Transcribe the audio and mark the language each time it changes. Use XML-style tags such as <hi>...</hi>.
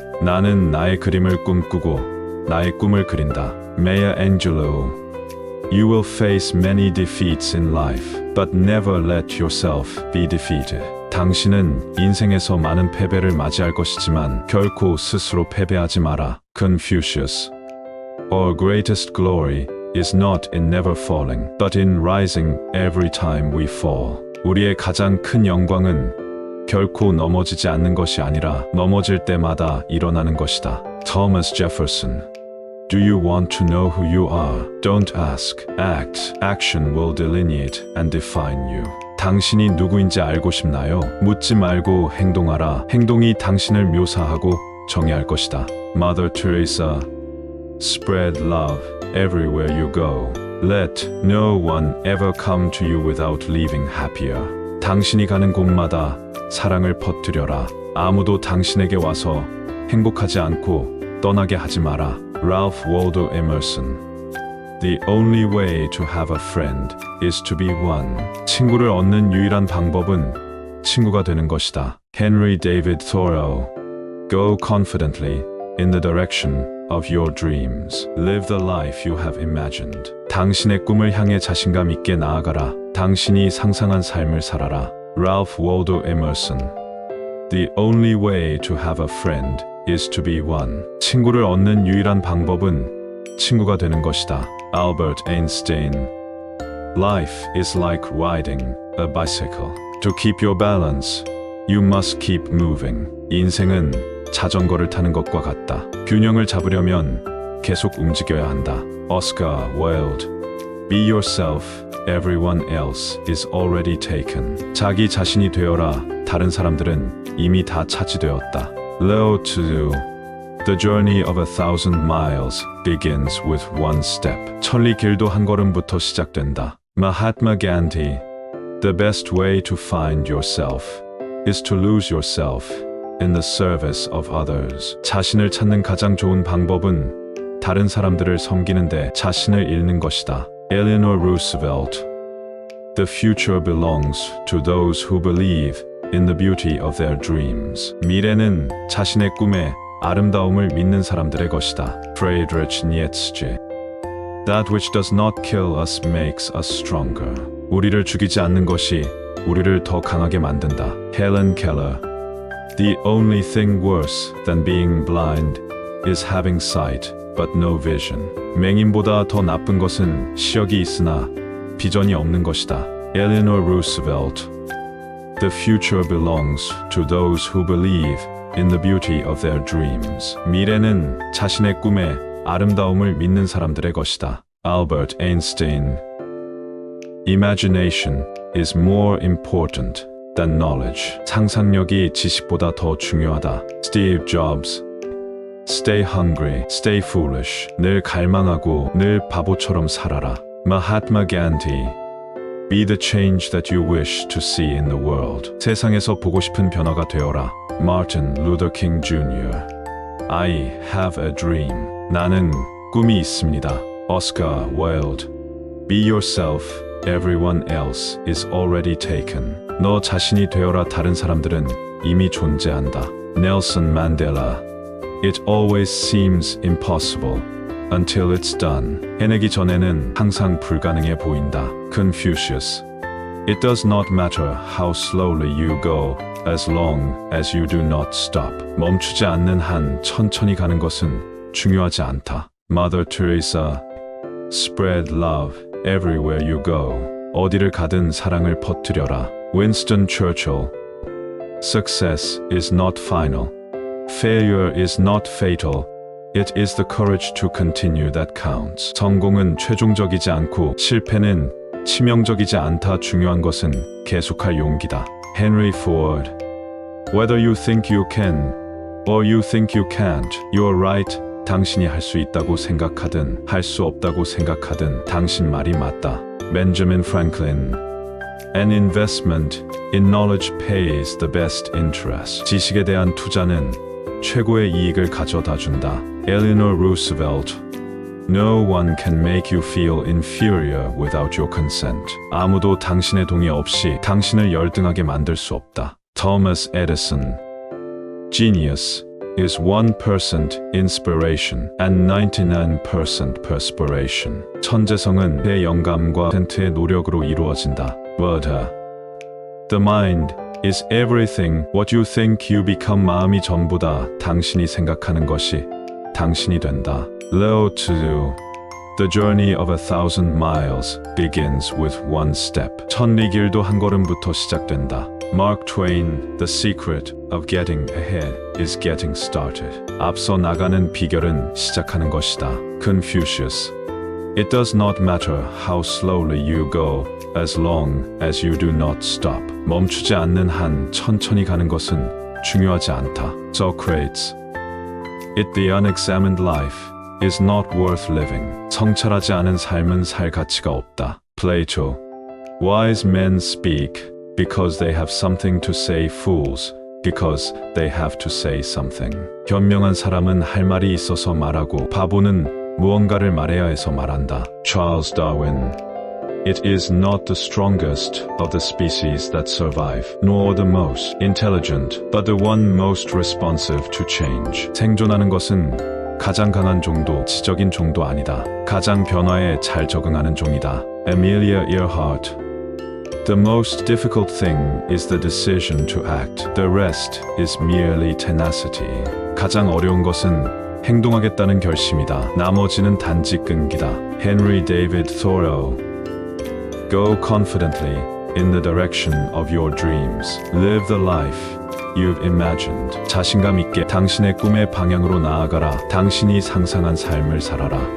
<ko>나는 나의 그림을 꿈꾸고 나의 꿈을 그린다.</ko> <en>Maya Angelou. You will face many defeats in life, but never let yourself be defeated.</en> <ko>당신은 인생에서 많은 패배를 맞이할 것이지만 결코 스스로 패배하지 마라.</ko> <en>Confucius. Our greatest glory is not in never falling, but in rising every time we fall.</en> <ko>우리의 가장 큰 영광은 결코 넘어지지 않는 것이 아니라 넘어질 때마다 일어나는 것이다.</ko> <en>Thomas Jefferson. Do you want to know who you are? Don't ask. Act. Action will delineate and define you.</en> <ko>당신이 누구인지 알고 싶나요? 묻지 말고 행동하라. 행동이 당신을 묘사하고 정의할 것이다.</ko> <en>Mother Teresa. Spread love everywhere you go. Let no one ever come to you without leaving happier.</en> <ko>당신이 가는 곳마다 사랑을 퍼뜨려라. 아무도 당신에게 와서 행복하지 않고 떠나게 하지 마라.</ko> <en>Ralph Waldo Emerson. The only way to have a friend is to be one.</en> <ko>친구를 얻는 유일한 방법은 친구가 되는 것이다.</ko> <en>Henry David Thoreau. Go confidently in the direction of your dreams. Live the life you have imagined.</en> <ko>당신의 꿈을 향해 자신감 있게 나아가라. 당신이 상상한 삶을 살아라.</ko> <en>Ralph Waldo Emerson. The only way to have a friend is to be one.</en> <ko>친구를 얻는 유일한 방법은 친구가 되는 것이다.</ko> <en>Albert Einstein. Life is like riding a bicycle. To keep your balance, you must keep moving.</en> <ko>인생은 자전거를 타는 것과 같다. 균형을 잡으려면 계속 움직여야 한다.</ko> <en>Oscar Wilde. Be yourself. Everyone else is already taken.</en> <ko>자기 자신이 되어라. 다른 사람들은 이미 다 차지되었다.</ko> <en>Lao Tzu. The journey of 1,000 miles begins with one step.</en> <ko>천리 길도 한 걸음부터 시작된다.</ko> <en>Mahatma Gandhi. The best way to find yourself is to lose yourself in the service of others.</en> <ko>자신을 찾는 가장 좋은 방법은 다른 사람들을 섬기는데 자신을 잃는 것이다.</ko> <en>Eleanor Roosevelt. The future belongs to those who believe in the beauty of their dreams.</en> <ko>미래는 자신의 꿈에 아름다움을 믿는 사람들의 것이다.</ko> <en>Friedrich Nietzsche. That which does not kill us makes us stronger.</en> <ko>우리를 죽이지 않는 것이 우리를 더 강하게 만든다.</ko> <en>Helen Keller. The only thing worse than being blind is having sight but no vision.</en> <ko>맹인보다 더 나쁜 것은 시력이 있으나 비전이 없는 것이다.</ko> <en>Eleanor Roosevelt. The future belongs to those who believe in the beauty of their dreams.</en> <ko>미래는 자신의 꿈에 아름다움을 믿는 사람들의 것이다.</ko> <en>Albert Einstein. Imagination is more important than knowledge.</en> <ko>상상력이 지식보다 더 중요하다.</ko> <en>Steve Jobs. Stay hungry, stay foolish.</en> <ko>늘 갈망하고 늘 바보처럼 살아라.</ko> <en>Mahatma Gandhi. Be the change that you wish to see in the world.</en> <ko>세상에서 보고 싶은 변화가 되어라.</ko> <en>Martin Luther King Jr. I have a dream.</en> <ko>나는 꿈이 있습니다. Oscar Wilde.</ko> <en>Be yourself. Everyone else is already taken.</en> <ko>너 자신이 되어라. 다른 사람들은 이미 존재한다.</ko> <en>Nelson Mandela. It always seems impossible until it's done.</en> <ko>해내기 전에는 항상 불가능해 보인다.</ko> <en>Confucius. It does not matter how slowly you go as long as you do not stop.</en> <ko>멈추지 않는 한 천천히 가는 것은 중요하지 않다.</ko> <en>Mother Teresa. Spread love everywhere you go.</en> <ko>어디를 가든 사랑을 퍼뜨려라.</ko> <en>Winston Churchill. Success is not final. Failure is not fatal. It is the courage to continue that counts.</en> <ko>성공은 최종적이지 않고 실패는 치명적이지 않다. 중요한 것은 계속할 용기다.</ko> <en>Henry Ford. Whether you think you can or you think you can't, you are right.</en> <ko>당신이 할 수 있다고 생각하든 할 수 없다고 생각하든 당신 말이 맞다.</ko> <en>Benjamin Franklin. An investment in knowledge pays the best interest.</en> <ko>지식에 대한 투자는 최고의 이익을 가져다 준다.</ko> <en>Eleanor Roosevelt. No one can make you feel inferior without your consent.</en> <ko>아무도 당신의 동의 없이 당신을 열등하게 만들 수 없다.</ko> <en>Thomas Edison. Genius is 1% inspiration and 99% perspiration.</en> <ko>천재성은 내 영감과 1%의 노력으로 이루어진다.</ko> <en>Werther. The mind is everything what you think you become.</en> <ko>마음이 전부다. 당신이 생각하는 것이 당신이 된다.</ko> <en>Lao Tzu. The journey of 1,000 miles begins with one step.</en> <ko>천리 길도 한 걸음부터 시작된다.</ko> <en>Mark Twain. The secret of getting ahead is getting started.</en> <ko>앞서 나가는 비결은 시작하는 것이다.</ko> <en>Confucius. It does not matter how slowly you go as long as you do not stop.</en> <ko>멈추지 않는 한 천천히 가는 것은 중요하지 않다.</ko> <en>Socrates. It the unexamined life is not worth living.</en> <ko>성찰하지 않은 삶은 살 가치가 없다.</ko> <en>Plato. Wise men speak because they have something to say. Fools because they have to say something.</en> <ko>현명한 사람은 할 말이 있어서 말하고 바보는 무언가를 말해야 해서 말한다.</ko> <en>Charles Darwin. It is not the strongest of the species that survive, nor the most intelligent, but the one most responsive to change.</en> <ko>생존하는 것은 가장 강한 종도, 지적인 종도 아니다. 가장 변화에 잘 적응하는 종이다.</ko> <en>Amelia Earhart. The most difficult thing is the decision to act. The rest is merely tenacity.</en> <ko>가장 어려운 것은 행동하겠다는 결심이다. 나머지는 단지 끈기다. Henry David Thoreau.</ko> <en>Go confidently in the direction of your dreams. Live the life you've imagined.</en> <ko>자신감 있게 당신의 꿈의 방향으로 나아가라. 당신이 상상한 삶을 살아라.</ko>